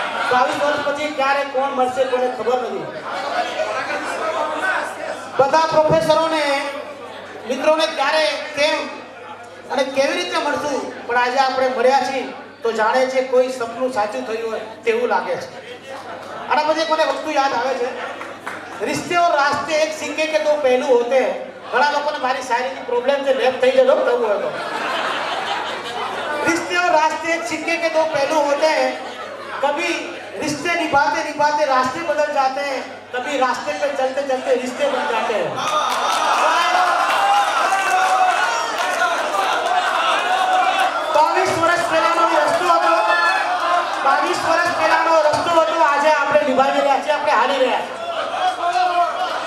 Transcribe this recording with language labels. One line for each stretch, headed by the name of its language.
Gujarati: 22 વર્ષ પછી ક્યારે કોણ મળશે કોને ખબર નથી. બધા પ્રોફેસરોને મિત્રોને ક્યારે કેમ અને કેવી રીતે મળશું, પણ આજે આપણે મળ્યા છીએ તો જાણે છે કોઈ સપનું સાચું થયું હોય તેવું લાગે છે. આના પછી મને વસ્તુ યાદ આવે છે,
Hindi: रिश्ते और रास्ते एक सिक्के के दो पहलू होते हैं.
Gujarati: घણા લોકોને મારી શાયરીની પ્રોબ્લેમ છે, લેપ થઈ જતો થવું હોય તો.
Hindi: रिश्ते और रास्ते एक सिक्के के दो पहलू होते हैं. कभी रिश्ते निभाते निभाते रास्ते बदल जाते हैं, कभी रास्ते पे चलते चलते रिश्ते बन जाते हैं.
Gujarati: 22 વર્ષ પહેલાનો રસ્તો હતો, 22 વર્ષ પહેલાનો રસ્તો હતો, આજે આપણે નિભાવી રહ્યા છીએ, આપણે હાલી રહ્યા છીએ.